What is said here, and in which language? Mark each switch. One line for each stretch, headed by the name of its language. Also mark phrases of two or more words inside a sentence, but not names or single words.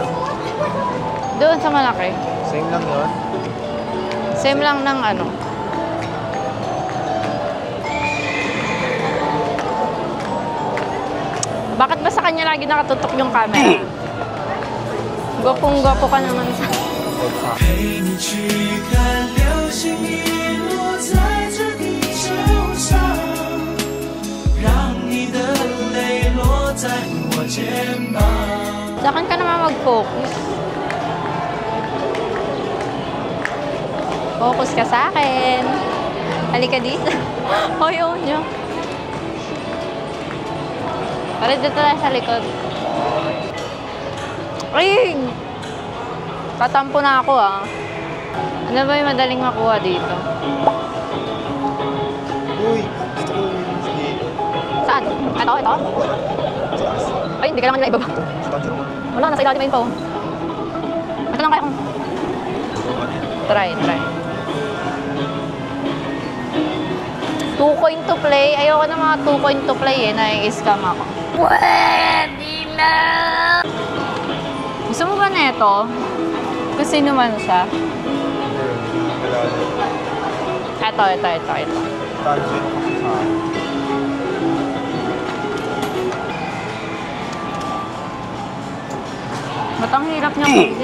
Filipino: Doon sa malaki. Same lang yun? Same lang ng ano. Bakit ba sa kanya lagi nakatutok yung camera? Gwapong-gwapo ka naman sa...
Chinese: 陪你去看流星雨落在这地球上，让你的泪落在我肩膀。
Filipino: Saan ka naman mag-focus? Focus ka sa akin. Halika dito. Ayaw niyo. Para dito tayo sa likod. Ay! Katampo na ako ah. Ano ba yung madaling makuha dito? Uy! Gusto ko yung dito. Saan? Ito? Ay, hindi ka naman nila ibaba. Wala, nasa ilalim yung info. Ito lang kaya kong... Try.
English: 2 coin to play.
Filipino: Ayoko na mga
English: 2 coin to play
Filipino: eh. Nai-scam ako. Pwede na! Gusto mo ba na ito? Kung sino man siya. Ito. Ba't ang hirap niya pwede?